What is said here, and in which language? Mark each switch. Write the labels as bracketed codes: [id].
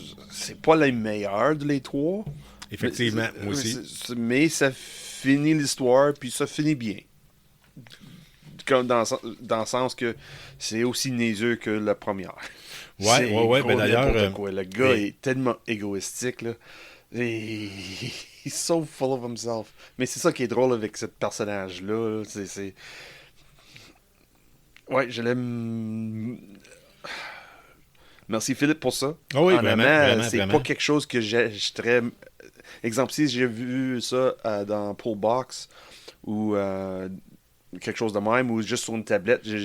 [fr] C'est pas la meilleure de les trois. Effectivement, moi aussi. Mais ça finit l'histoire, puis ça finit bien. Comme dans le sens que c'est aussi niaiseux que la première. Ouais, ben d'ailleurs. Le gars est tellement égoïstique, là. [en] Et he's so full of himself. [fr] Mais c'est ça qui est drôle avec ce personnage-là. Ouais, je l'aime. Merci Philippe pour ça. Oh oui, vraiment, c'est pas quelque chose que j'achèterais. Exemple, si j'ai vu ça dans Pullbox ou quelque chose de même, ou juste sur une tablette,